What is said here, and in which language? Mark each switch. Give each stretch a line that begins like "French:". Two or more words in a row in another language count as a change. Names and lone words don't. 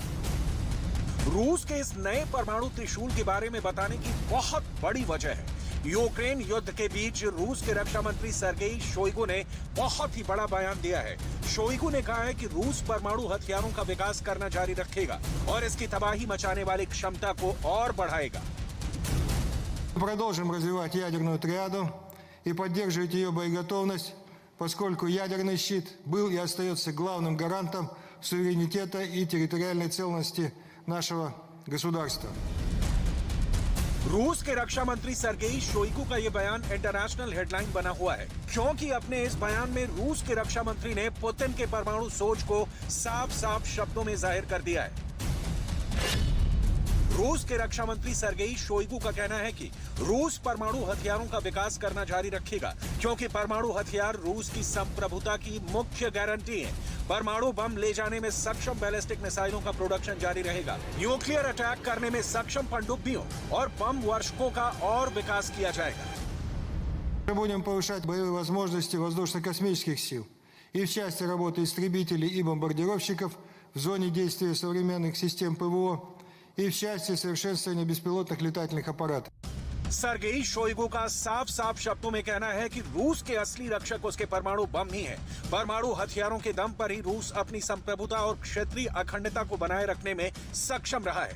Hindi: रूस के इस नए परमाणु त्रिशूल के बारे में बताने की बहुत बड़ी वजह है। यूक्रेन युद्ध के बीच रूस के रक्षा मंत्री सर्गेई शोइगु ने बहुत ही बड़ा बयान दिया है। शोइगु ने कहा है कि रूस परमाणु हथियारों का विकास करना जारी रखेगा और इसकी तबाही मचाने वाली क्षमता को और बढ़ाएगा।
Russian: Продолжим развивать ядерную триаду и поддерживать ее боеготовность, поскольку ядерный щит был и остается главным гарантом суверенитета и территориальной целостности нашего государства.
Hindi: रूस के रक्षा मंत्री सर्गेई शोइगु का यह बयान
English: international headline
Hindi: बना हुआ है, क्योंकि अपने इस बयान में रूस के रक्षा मंत्री ने पुतिन के परमाणु सोच को साफ-साफ शब्दों में जाहिर कर दिया है। रूस के रक्षा मंत्री सर्गेई शोइगु का कहना है कि रूस परमाणु हथियारों का विकास करना जारी रखेगा, क्योंकि परमाणु हथियार रूस की संप्रभुता की मुख्य गारंटी है। परमाणु बम ले जाने में सक्षम बैलिस्टिक मिसाइलों का प्रोडक्शन जारी रहेगा।
English: nuclear attack
Hindi: करने में सक्षम पनडुब्बियों और बम वर्षकों का और विकास किया जाएगा।
Russian: Мы будем повышать боевые возможности воздушно-космических сил и в части работы истребителей и бомбардировщиков в зоне действия современных систем ПВО, и в части совершенствования беспилотных летательных аппаратов.
Hindi: सरगेई शोइगु का साफ साफ शब्दों में कहना है कि रूस के असली रक्षक उसके परमाणु बम ही है। परमाणु हथियारों के दम पर ही रूस अपनी संप्रभुता और क्षेत्रीय अखंडता को बनाए रखने में सक्षम रहा है।